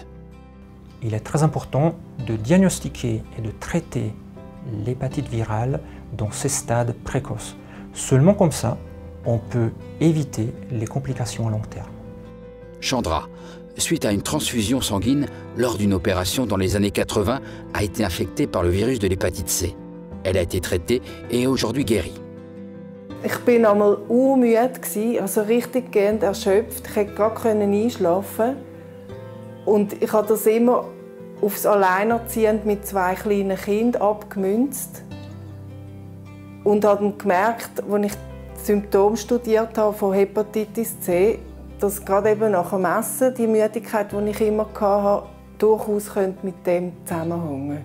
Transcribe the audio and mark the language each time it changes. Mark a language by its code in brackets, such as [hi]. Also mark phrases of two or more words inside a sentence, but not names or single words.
[fr] Il est très important de diagnostiquer et de traiter l'hépatite virale dans ses stades précoces. Seulement comme ça, on peut éviter les complications à long terme. Chandra, suite à une transfusion sanguine lors d'une opération dans les années 80, a été infectée par le virus de l'hépatite C. Elle a été traitée et est aujourd'hui guérie. [de] Ich bin einmal müde, also richtig gehend erschöpft. Ich konnte gar einschlafen. Und ich habe das immer aufs Alleinerziehend mit 2 kleinen Kindern abgemünzt. Und habe gemerkt, als ich die Symptome studiert habe von Hepatitis C, dass gerade eben nach dem Essen die Müdigkeit, die ich immer hatte, durchaus mit dem zusammenhängen.